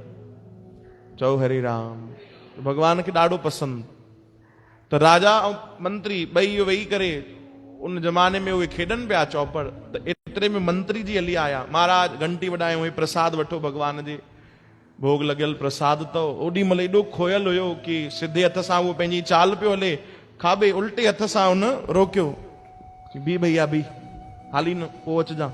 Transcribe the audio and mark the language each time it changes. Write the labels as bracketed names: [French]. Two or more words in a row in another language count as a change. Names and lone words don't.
[Sindhi] चओ हरे राम, भगवान खे ॾाढो पसंदि। त राजा ऐं मंत्री ॿई इहो वेही करे उन ज़माने में उहे खेॾनि पिया चौपड़, त एतिरे में मंत्री जी हली आया, महाराज घंटी वॾायूं, हे प्रसाद वठो भगवान जे भोग लॻियल प्रसाद अथव। ओॾी महिल एॾो खोयल हुयो कि सिधे हथ सां उहो पंहिंजी चाल पियो हले, खाॿे उल्टे हथ सां हुन रोकियो, बी भैया बी, हाली न पोइ अचिजां।